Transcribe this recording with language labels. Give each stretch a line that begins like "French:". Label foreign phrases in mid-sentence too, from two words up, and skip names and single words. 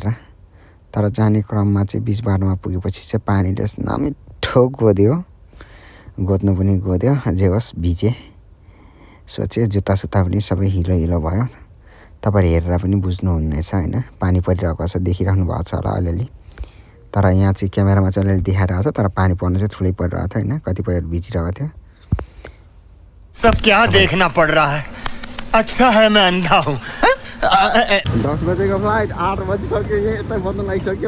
Nepali: तर जाने क्रममा चाहिँ बिच बाटोमा पुगेपछि चाहिँ पानीले नमिठो गोद्यो, गोद्नु पनि गोद्यो, जे होस् भिजेँ। सोचेँ जुत्तासुत्ता पनि सबै हिलो हिलो भयो। तपाईँहरू हेरेर पनि बुझ्नुहुनेछ होइन, पानी परिरहेको छ, देखिरहनु भएको छ होला अलिअलि। तर यहाँ चाहिँ क्यामेरामा चाहिँ अलिअलि देखाइरहेको छ, तर पानी पर्नु चाहिँ ठुलै परिरहेको थियो होइन, कतिपयहरू भिजिरहेको थियो।
Hindi: सब क्या देखना पड़ रहा है, अच्छा है मैं अंधा हूँ।
Nepali: 10 बजेको फ्लाइट 8 बजिसक्यो, यता बन्द लागिसक्यो।